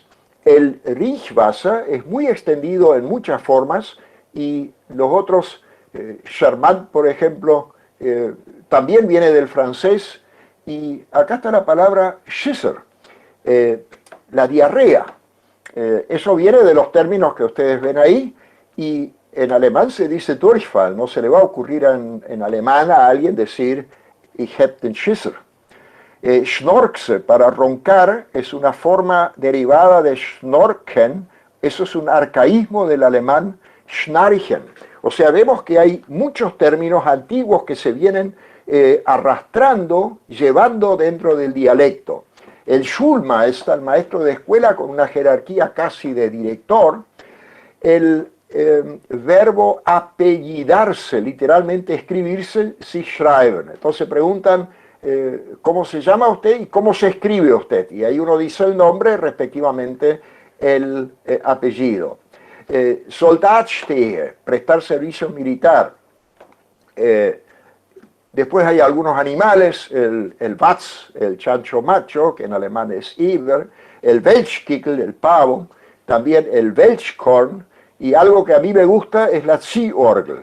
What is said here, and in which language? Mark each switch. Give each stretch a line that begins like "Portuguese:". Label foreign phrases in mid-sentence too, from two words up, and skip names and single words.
Spanish: El Riechwasser es muy extendido en muchas formas y los otros, charmant, por ejemplo, también viene del francés, y acá está la palabra Schisser, la diarrea. Eso viene de los términos que ustedes ven ahí, y en alemán se dice Durchfall, no se le va a ocurrir en alemán a alguien decir
German: Ich hab den Schisser.
Spanish: Schnorkse, para roncar, es una forma derivada de Schnorken, eso es un arcaísmo del alemán Schnarchen. O sea, vemos que hay muchos términos antiguos que se vienen arrastrando, llevando dentro del dialecto. El Schulmeister, el maestro de escuela con una jerarquía casi de director, el verbo apellidarse, literalmente escribirse,
German: sich schreiben.
Spanish: Entonces preguntan, ¿cómo se llama usted y cómo se escribe usted? Y ahí uno dice el nombre, respectivamente el apellido. Soldatstehe, prestar servicio militar. Después hay algunos animales, el Watz, el chancho macho, que en alemán es Iber, el Welchkickel, el pavo, también el Welchkorn, y algo que a mí me gusta es la Ziehorgel.